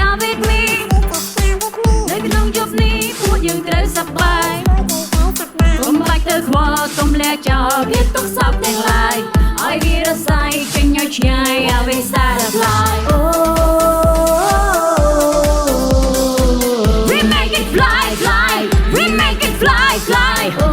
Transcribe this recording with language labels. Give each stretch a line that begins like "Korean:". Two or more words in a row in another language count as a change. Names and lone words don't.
English: with me
Khmer: នៅក្នុងយប់នេះពួកយើងត្រូវសប្បាយកុំបាច់ទៅខ្វល់កុំលាក់ចោលវាទុកសោកទាំងឡាយឲ្យវារសាយចេញឲ្យឆ្ងាយឲ្យវាសារផ្លាយ
English: We make it fly fly We make it fly fly